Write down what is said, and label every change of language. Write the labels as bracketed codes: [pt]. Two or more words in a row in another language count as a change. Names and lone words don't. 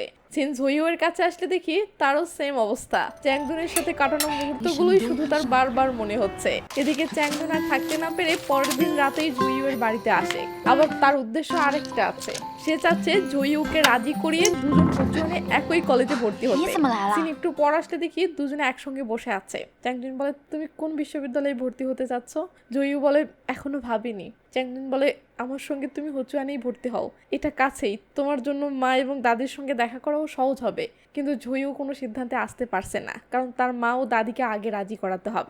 [bn] সিন ঝুইউর কাছে আসলে দেখি তারও সেম অবস্থা। চ্যাংদুনের সাথে কাটানো মুহূর্তগুলোই শুধু তার বারবার মনে হচ্ছে। এদিকে চ্যাংদুন আর থাকতে না পেরে পরের দিন রাতেই ঝুইউর বাড়িতে আসে। আবার তার উদ্দেশ্য আরেকটা আছে, সে চাচ্ছে ঝুইউকে রাজি করিয়ে দুজন দুজনে একই কলেজে ভর্তি [zh] 你 [bn] হতে। [zh] 怎么来 [bn] সিন [zh] 了？ [bn] একটু পর আসলে দেখি দুজনে একসঙ্গে বসে আছে। চ্যাংদুন বলে, তুমি কোন বিশ্ববিদ্যালয়ে ভর্তি হতে চাচ্ছ? ঝুইউ বলে, এখনো ভাবিনি। চ্যাংদুন বলে, আমার সঙ্গে তুমি হচুয়ানেই ভর্তি হও, এটা কাছেই, তোমার জন্য মা এবং দাদির সঙ্গে দেখা করাও সহজ হবে। কিন্তু ঝুইও কোনো সিদ্ধান্তে আসতে পারছে না, কারণ তার মা ও দাদিকে আগে রাজি করাতে হবে।